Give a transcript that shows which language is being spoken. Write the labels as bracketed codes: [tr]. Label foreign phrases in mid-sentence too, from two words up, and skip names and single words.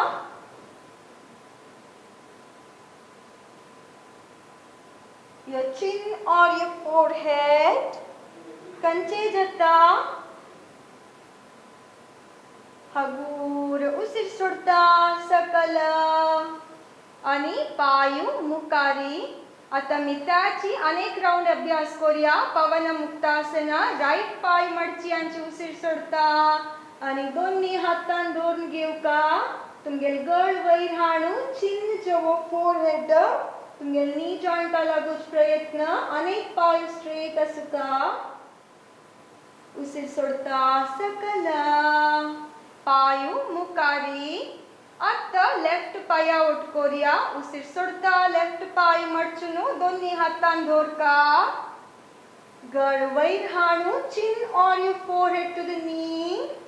[en] your chin or your forehead [kok] कंचे जता हगूर उसीर सोडता सकल आणि पायू मुकारी आता मी त्याची अनेक राउंड अभ्यास करूया पवन मुक्तासना राईट पाय मडची आणि उसीर सोडता आणि दोन्ही हातान धरून घेवका तुमगेल गळ वयर हाडू चिन चवो फोरहेड तुमगेल नी जॉइंटा लागूच प्रयत्न अनेक पाय स्ट्रेट आसता उसीर सोडता सकल पायू मुकारी आता लेफ्ट पाया ओटकोरिया उसीर सोडता लेफ्ट पाय मडचून दोन्ही हातान धरका गळ वयर हाडू [en] chin or your forehead to the knee